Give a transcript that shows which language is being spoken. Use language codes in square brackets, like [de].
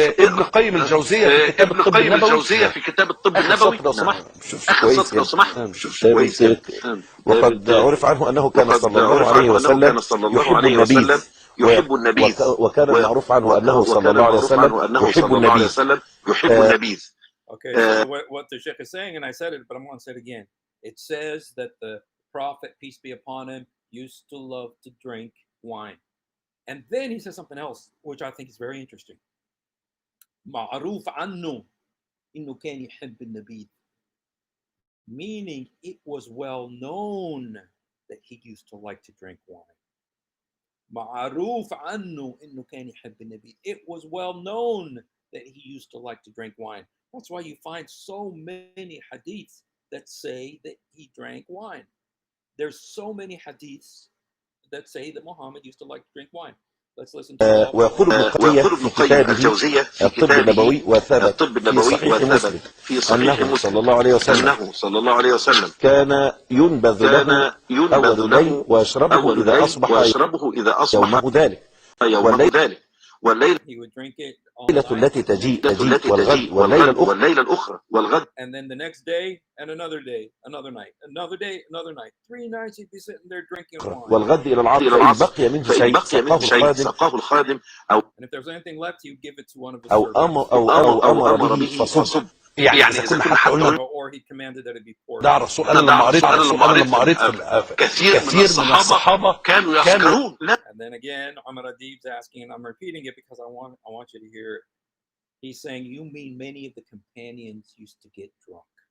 [ar] ابن القيم الجوزيه في كتاب الطب النبوي. لو سمحت اخر سطر لو سمحت. كويس. وقد عرف عنه انه كان صلى الله عليه وسلم يحب النبيذ وكان المعروف عنه انه صلى الله عليه وسلم يحب النبيذ. [en] Okay, so what the Sheikh is saying, and I said it, but I'm going to say it again. It says that the Prophet, peace be upon him, used to love to drink wine. And then he says something else, which I think is very interesting. [ar] معروف عنه إنه كان يحب النبيذ. [en] Meaning it was well known that he used to like to drink wine. [ar] معروف عنه إنه كان يحب النبيذ. [en] It was well known that he used to like to drink wine. That's why you find so many hadiths that say that he drank wine. There's so many hadiths that say that Muhammad used to like to drink wine. Let's listen to [ar] ويقول ابن القيم الجوزية في كتابه الطب النبوي وثبت في صحيح مسلم أنه صلى الله عليه وسلم كان ينبذ له أول الليل ويشربه إذا أصبح يومه ذلك والليلة التي تجيء والغد والليلة الأخرى والغد. [en] And then the next day and another day, another night, another day, another night. 3 nights he'd be sitting there drinking wine. [ar] والغد إلى العصر فإن بقي منه شيء سقاه الخادم [en] and if there's anything left he would give it to one of his [ar] أو أمر به فصب. يعني إذا كنا حتى قلنا [en] or he commanded that it be poured. [ar] ده الرسول. أنا لما قريت كثير من الصحابة كانوا يسكرون. [en] And then again, Amar Adib's asking, and I'm repeating it because I want you to hear it. He's saying, you mean many of the companions used to get drunk?